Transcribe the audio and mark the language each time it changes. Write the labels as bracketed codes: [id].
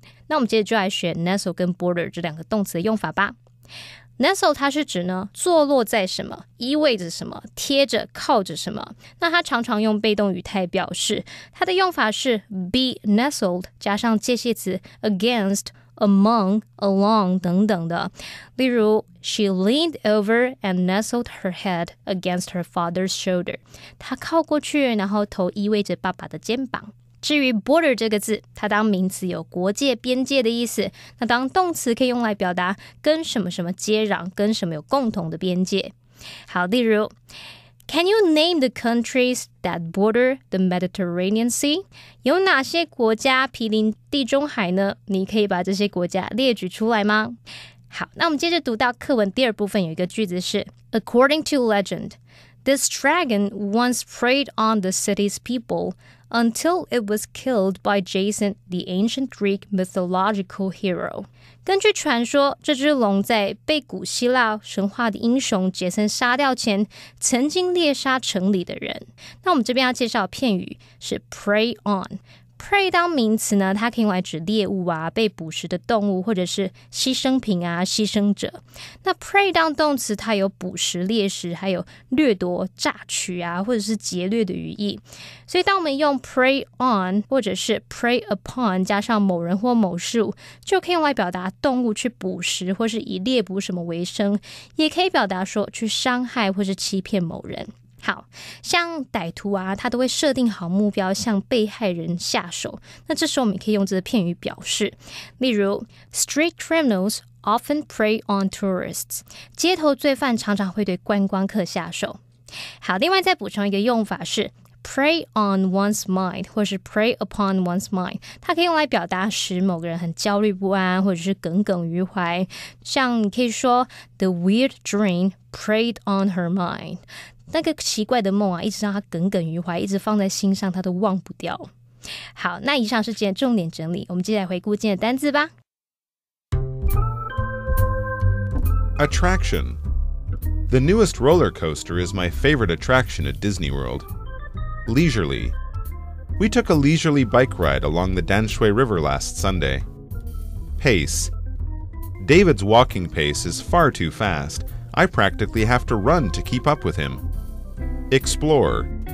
[zh] 那我们接着就来学 nestle 跟 border 这两个动词的用法吧。 Nestle 它是指呢坐落在什么，依偎着什么，贴着靠着什么。那它常常用被动语态表示，它的用法是 be nestled 加上介系词 against、among, along 等等的。 [en] 例如 She leaned over and nestled her head against her father's shoulder. [zh] 她靠过去，然后头依偎着爸爸的肩膀。至于 border 这个字，它当名词有国界、边界的意思，那当动词可以用来表达跟什么什么接壤，跟什么有共同的边界。好，例如 [en] Can you name the countries that border the Mediterranean Sea? [zh] 有哪些国家毗邻地中海呢？你可以把这些国家列举出来吗？好，那我们接着读到课文第二部分，有一个句子是 [en] According to legend, this dragon once preyed on the city's people until it was killed by Jason, the ancient Greek mythological hero. [zh] 根据传说，这只龙在被古希腊神话的英雄杰森杀掉前，曾经猎杀城里的人。那我们这边要介绍的片语是 prey on。Prey 当名词呢，它可以用来指猎物啊、被捕食的动物，或者是牺牲品啊、牺牲者。那 prey 当动词，它有捕食、猎食，还有掠夺、榨取啊，或者是劫掠的语义。所以当我们用 prey on 或者是 prey upon 加上某人或某事物，就可以用来表达动物去捕食，或是以猎捕什么为生，也可以表达说去伤害或是欺骗某人。好，像歹徒啊，他都会设定好目标向被害人下手，那这时候我们可以用这个片语表示。例如 [en] Street criminals often prey on tourists. [zh] 街头罪犯常常会对观光客下手。好，另外再补充一个用法是prey on one's mind 或是 prey upon one's mind， 它可以用来表达使某个人很焦虑不安，或者是耿耿于怀。像你可以说 [en] The weird dream preyed on her mind， [zh] 那个奇怪的梦啊，一直让他耿耿于怀，一直放在心上，他都忘不掉。好，那以上是今天的重点整理，我们接下来回顾今天的单字吧。 [en] Attraction. The newest roller coaster is my favorite attraction at Disney World. Leisurely. We took a leisurely bike ride along the Danshui River last Sunday. Pace. David's walking pace is far too fast. I practically have to run to keep up with him. Explore.